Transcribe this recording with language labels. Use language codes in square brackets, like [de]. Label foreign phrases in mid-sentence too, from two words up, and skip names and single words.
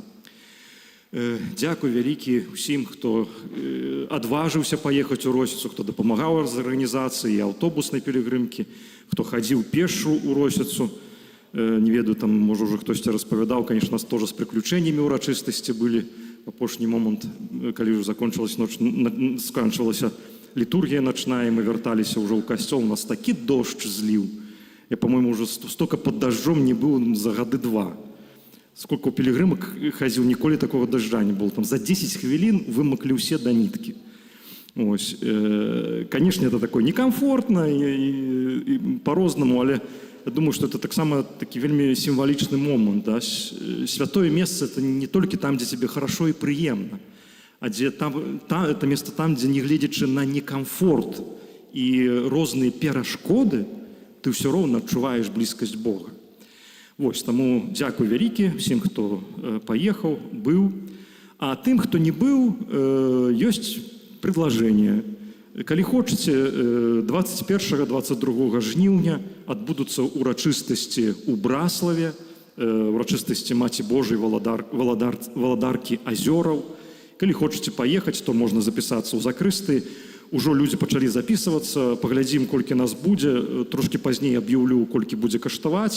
[be] Дзякуй вялікі ўсім, хто адважыўся паехаць у Росіцу, хто дапамагаў з арганізацыі аўтобуснай пілігрымкі, хто хадзіў пешшу ў Росіцу. Не ведаю, там, можа, уже хтосьці распавядаў, [ru] конечно, тоже [be] з прыключэннямі ўрачыстасці былі. В апошні момант, калі ўжо сканчвалася літургія начная, мы вярталіся ўжо ў касцёл, у нас такі дождж зліў. [ru] Я, по-моему, уже столько под дождем не был за гады 2. [be] Сколько у пілігрымак хадзіў, ніколі [ru] такого дождя не было. [be] Там за 10 хвілін вымаклі ўсе да ніткі. Ось. [ru] Конечно, это такое некомфортно и по-рознаму, але я думаю, что это так само таки вельми символичный момент. Да? Святое место – это не только там, где тебе хорошо и приемно, а где это место там, где, не глядячи на некомфорт и разные перешкоды, ты все равно отчуваешь близкость Бога. [be] Вось, тому дякую вялікі всім, хто [ru] поехал, был. А тым, хто не был, есть предложение. [be] Калі хочаце, 21-22 жніўня адбудуцца урачыстасці ў Браславе, урачыстасці Маці Божай валадаркі азёраў. Калі хочаце паехаць, то можна запісацца ў закрысты. Ужо людзі пачалі запісвацца, паглядзім, колькі нас будзе, трошкі пазней аб'яўлю, колькі будзе каштаваць.